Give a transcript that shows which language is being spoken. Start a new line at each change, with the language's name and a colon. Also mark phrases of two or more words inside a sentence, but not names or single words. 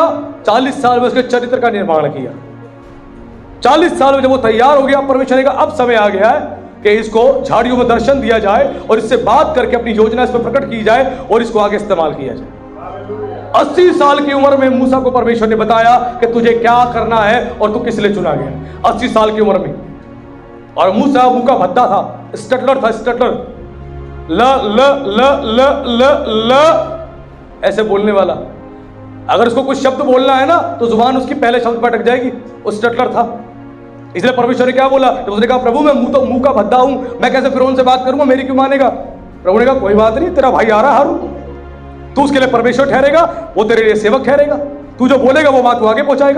Hindi: 40 साल में उसके चरित्र का निर्माण किया। 40 साल में जब वो तैयार हो गया, परमेश्वर ने कहा अब समय आ गया है कि इसको झाड़ियों में दर्शन दिया जाए और इससे बात करके अपनी योजना इस पर प्रकट की जाए और इसको आगे इस्तेमाल किया जाए। 80 साल की उम्र में मूसा को परमेश्वर ने बताया कि तुझे क्या करना है और तू किस लिए चुना गया। 80 साल की उम्र में, और मूसा मुंह का भद्दा था, स्टटलर था, स्टटलर, ल ल ल ल ल ल ऐसे बोलने वाला। अगर उसको कुछ शब्द बोलना है ना तो जुबान उसकी पहले शब्द पर अटक जाएगी। वो स्टटलर था, इसलिए परमेश्वर ने क्या बोला? तो उसने कहा प्रभु मैं मुंह का भद्दा हूं, मैं कैसे फिरौन से बात करूंगा, मेरी क्यों मानेगा? प्रभु ने कहा कोई बात नहीं, तेरा भाई आ रहा हारून, तू उसके लिए परमेश्वर ठहरेगा, वो तेरे लिए सेवक ठहरेगा, तू जो बोलेगा वो बात को आगे पहुंचाएगा।